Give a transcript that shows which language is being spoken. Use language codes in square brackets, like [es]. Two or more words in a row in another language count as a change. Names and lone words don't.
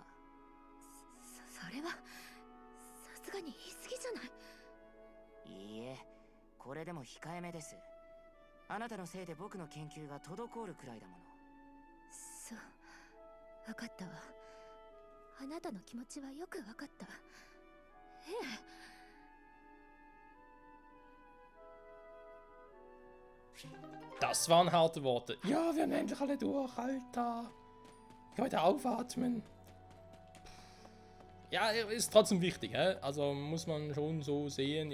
[ja] それはさすがに言い過ぎじゃない？いいえ、これでも控えめです。あなたのせいで僕の研究が滞るくらいだもの。そう、分かったわ。あなたの気持ちはよく分かった。ええ。 [de] Das waren harte Worte. Ja, wir haben endlich alle durch, Alter. Ich wollte aufatmen. Ja, ist trotzdem wichtig, hä? Also muss man schon so sehen.